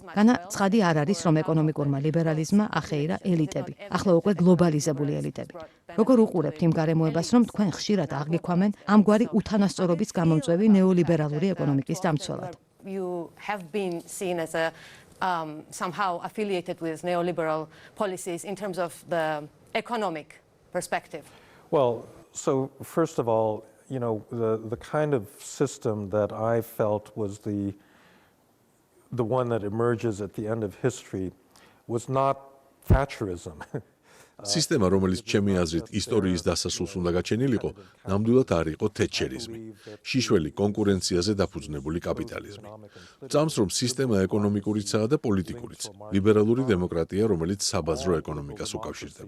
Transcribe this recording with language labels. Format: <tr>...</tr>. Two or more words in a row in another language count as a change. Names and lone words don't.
<ka>განა ცხადი არ არის, რომ ეკონომიკურმა ლიბერალიზმმა ახეირა ელიტები, ახლა უკვე გლობალიზებული ელიტები. როგორ უყურებთ იმ გარემოებას, რომ თქვენ ხშირად აღგიქვამენ ამგვარი უთანასწორობის გამომწვევი ნეოლიბერალური ეკონომიკის დამცველად?</ka> <en>You have been seen as a somehow affiliated with neoliberal policies in terms of the economic perspective. Well, so first of all, the kind of system that I felt was the one that emerges at the end of history was not Thatcherism.</en> <ka>სისტემა, რომელიც ჩემი აზრით ისტორიის დასასრულს უნდა გაჩენილიყო, ნამდვილად არ იყო თეტჩერიზმი, შიშველი კონკურენციაზე დაფუძნებული კაპიტალიზმი. წამს, რომ სისტემა ეკონომიკურიცაა და პოლიტიკურიც, ლიბერალური დემოკრატია, რომელიც საბაზრო ეკონომიკას უკავშირდება.</ka>